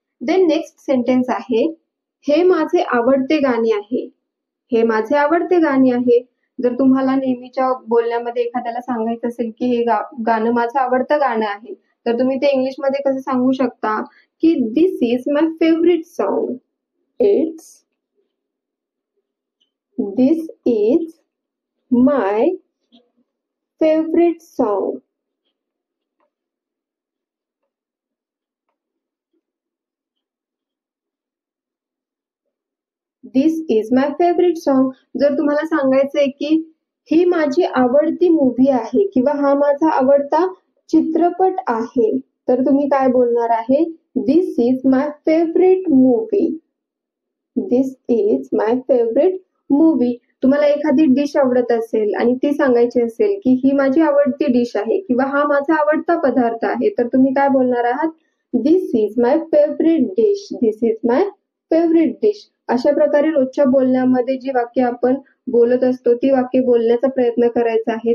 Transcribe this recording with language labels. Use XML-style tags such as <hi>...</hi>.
<en>then next sentence</en> <mr>आहे हे माझे आवडते गाणे आहे. हे माझे आवडते गाणे आहे. जर तुम्हाला नेहमीच्या बोलण्यामध्ये एखाद्याला सांगायचं असेल की हे गाणं माझं आवडतं गाणं आहे तर तुम्ही ते इंग्लिशमध्ये कसं सांगू शकता की</mr> <en>This is my favourite song. It's This is my favorite song. This is my favorite song.</en> <mr>जर तुम्हाला सांगायचंय की ही माझी आवडती मूवी आहे किंवा हा माझा आवडता चित्रपट आहे तर तुम्ही काय बोलणार आहे?</mr> <en>This is my favorite movie. This is my favorite movie.</en> <mr>तुम्हाला एखादी डिश आवडत असेल आणि ती सांगायची असेल की ही माझी आवडती डिश आहे किंवा हा माझा आवडता पदार्थ आहे तर तुम्ही काय बोलणार आहात?</mr> <en>This is my favourite dish. This is my favourite dish.</en> <mr>अशा प्रकारे रोजच्या बोलण्यामध्ये जी वाक्य आपण बोलत असतो ती वाक्य बोलण्याचा प्रयत्न करायचा आहे.</mr>